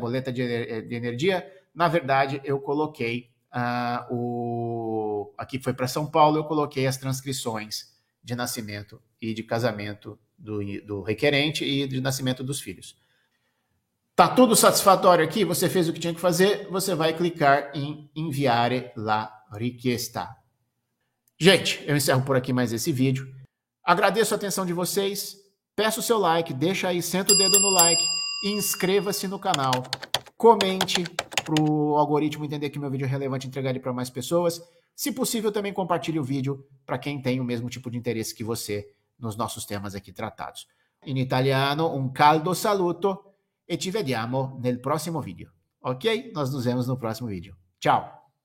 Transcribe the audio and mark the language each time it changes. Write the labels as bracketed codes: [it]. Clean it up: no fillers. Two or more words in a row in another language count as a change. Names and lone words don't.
[pt] Boleta de energia, na verdade, eu coloquei aqui foi para São Paulo, eu coloquei as transcrições de nascimento e de casamento do requerente e de nascimento dos filhos. Tá tudo satisfatório aqui? Você fez o que tinha que fazer? Você vai clicar em [it] Inviare la richiesta. [pt] Gente, eu encerro por aqui mais esse vídeo. Agradeço a atenção de vocês. Peço o seu like, deixa aí, senta o dedo no like e inscreva-se no canal. Comente para o algoritmo entender que meu vídeo é relevante e entregar ele para mais pessoas. Se possível, também compartilhe o vídeo para quem tem o mesmo tipo de interesse que você nos nossos temas aqui tratados. [it] In italiano, un caldo saluto e ci vediamo nel prossimo vídeo. [pt] Ok? Nós nos vemos no próximo vídeo. Tchau!